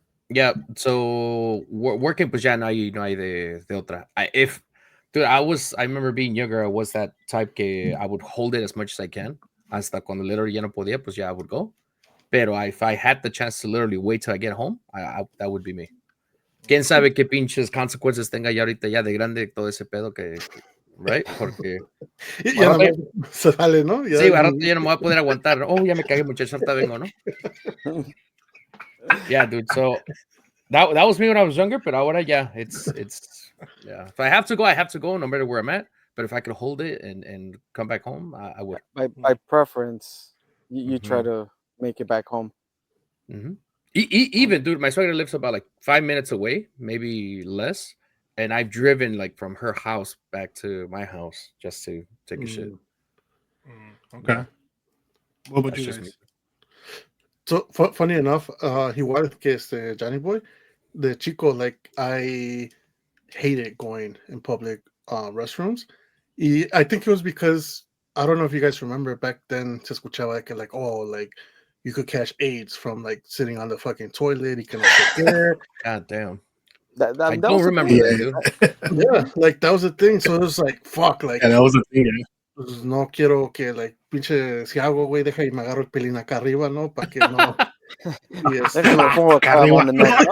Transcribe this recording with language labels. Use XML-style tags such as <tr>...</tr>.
<en>yeah, so working,</en> <es>pues ya no hay de otra.</es> <en>Dude, I remember being younger, I was that type que I would hold it as much as I can.</en> <es>Hasta cuando literally ya no podía, pues ya</es> <en>I would go. Pero if I had the chance to literally wait till I get home, that would be me.</en> <es>¿Quién sabe qué pinches consecuencias tenga ya ahorita ya de grande todo ese pedo right? Porque Ya nada más se sale, ¿no? sí, a rato ya no me voy a poder aguantar. Oh, ya me cagué, muchacho, ahorita vengo, ¿no?</es> <en>Yeah, dude. So that was me when I was younger, but ahora yeah, it's yeah. If I have to go, I have to go, no matter where I'm at. But if I could hold it and come back home, I would. By preference, you try to make it back home. Even, dude, my swagger lives about like 5 minutes away, maybe less, and I've driven like from her house back to my house just to take a shit. Okay. What about you guys? Me. So funny enough,</en> <es>igual que</es> <en>Johnny Boy, the chico, like I hated going in public restrooms. I think it was because I don't know if you guys remember back then.</en> <es>Se escuchaba que</es> <en>like you could catch AIDS from like sitting on the fucking toilet. You can also God damn. I don't remember that, dude. Yeah, like that was the thing. So it was like fuck, like that was the thing.</en> <es>Pues no quiero que, like, pinche, si hago, güey, deja y me agarro el pelín acá arriba, ¿no? Para que no. Déjame lo pongo acá arriba, ¿no?</es>